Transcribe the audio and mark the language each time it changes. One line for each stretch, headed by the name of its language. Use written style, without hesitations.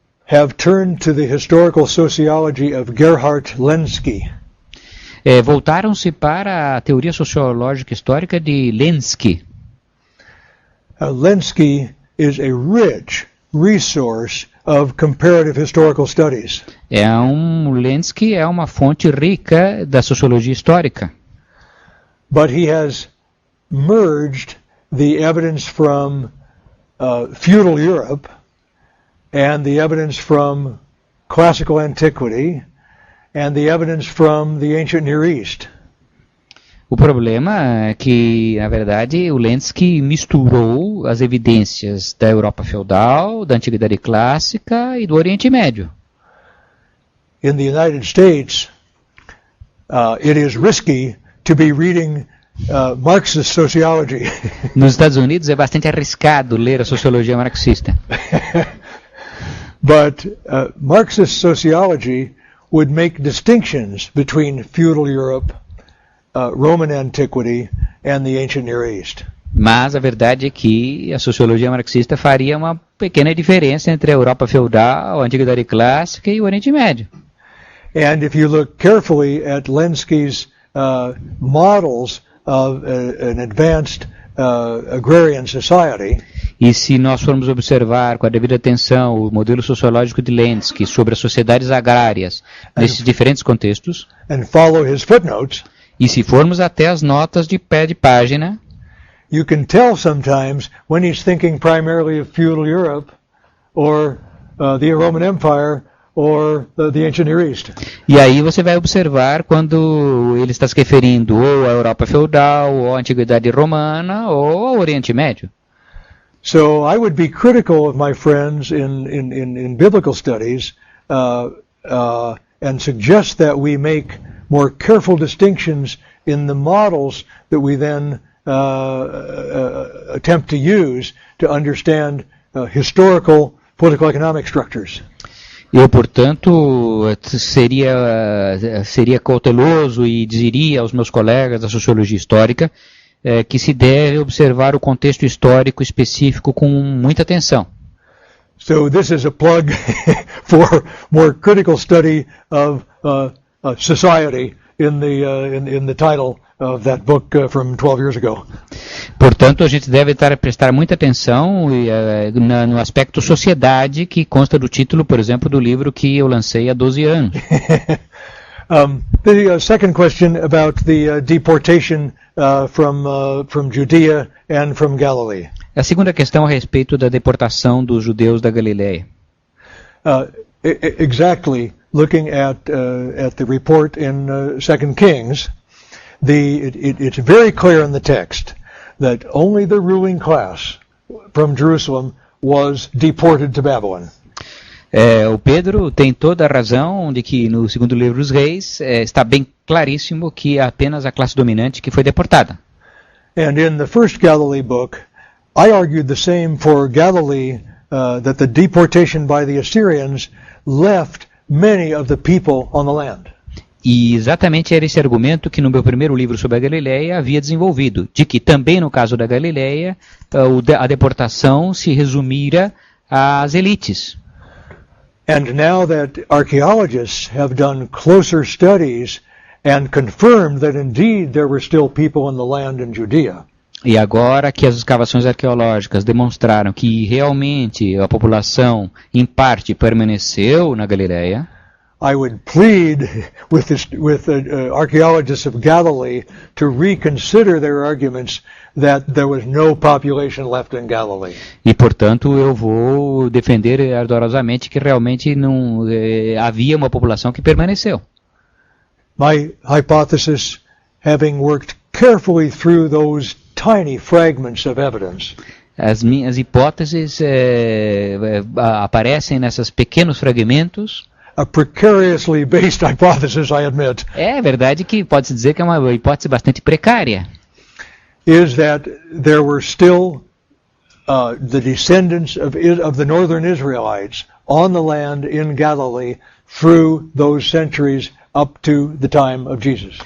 English: have turned to the historical sociology of Gerhard Lenski.
Portuguese: Voltaram-se para a teoria sociológica histórica de Lenski.
English: Lenski is a rich resource of comparative historical studies.
Portuguese: Lenski é uma fonte rica da sociologia histórica.
English: But he has merged the evidence from feudal Europe and the evidence from classical antiquity and the evidence from the ancient Near East.
Portuguese: O problema é que, na verdade, o Lenski misturou as evidências da Europa feudal, da Antiguidade Clássica e do Oriente Médio.
English: in the United States, it is risky to be reading Marxist sociology.
Portuguese: Nos Estados Unidos é bastante arriscado ler a sociologia marxista.
English: But Marxist sociology would make distinctions between feudal Europe, Roman antiquity, and the ancient Near East.
Portuguese: Mas a verdade é que a sociologia marxista faria uma pequena diferença entre a Europa feudal, a Antiguidade Clássica e o Oriente Médio.
English: And if you look carefully at Lenski's models of an advanced agrarian society,
Portuguese: e se nós formos observar com a devida atenção o modelo sociológico de Lenski sobre as sociedades agrárias nesses diferentes contextos,
English: and follow his footnotes,
Portuguese: e se formos até as notas de pé de página,
English: you can tell sometimes when he's thinking primarily of feudal Europe or the Roman Empire or the ancient Near East.
Portuguese: E aí você vai observar quando ele está se referindo ou à Europa feudal, ou à Antiguidade Romana, ou ao Oriente Médio.
English: So I would be critical of my friends in biblical studies and suggest that we make more careful distinctions in the models that we then attempt to use to understand historical political economic structures.
Portuguese: Eu, portanto, seria cauteloso e diria aos meus colegas da sociologia histórica que se deve observar o contexto histórico específico com muita atenção.
English: So this is a plug for more critical study of society in the title of that book from 12 years ago.
Portuguese: Portanto, a gente deve prestar muita atenção no aspecto sociedade que consta do título, por exemplo, do livro que eu lancei há 12 anos.
English: The second question about the deportation from Judea and from Galilee.
Portuguese: A segunda questão a respeito da deportação dos judeus da Galileia.
English: Exactly, looking at the report in 2 Kings, it's very clear in the text that only the ruling class from Jerusalem was deported to Babylon.
Portuguese: O Pedro tem toda a razão de que no segundo livro dos Reis está bem claríssimo que é apenas a classe dominante que foi deportada.
English: And in the first Galilee book, I argued the same for Galilee, that the deportation by the Assyrians left many of the people on the land.
Portuguese: E exatamente era esse argumento que no meu primeiro livro sobre a Galileia havia desenvolvido, de que também no caso da Galileia a deportação se resumira às elites.
English: And now that archaeologists have done closer studies and confirmed that indeed there were still people in the land in Judea.
Portuguese: E agora que as escavações arqueológicas demonstraram que realmente a população, em parte, permaneceu na Galileia,
English: I would plead with archaeologists of Galilee to reconsider their arguments that there was no population left in Galilee.
Portuguese: E, portanto, eu vou defender ardorosamente que realmente não havia uma população que permaneceu.
English: My hypothesis, having worked carefully through those tiny fragments of evidence,
Portuguese: as minhas hipóteses aparecem nesses pequenos fragmentos.
English: A precariously based hypothesis, I admit.
Portuguese: É verdade que pode-se dizer que é uma hipótese bastante precária.
English: Is that there were still the descendants of the northern Israelites on the land in Galilee through those centuries up to the time of Jesus.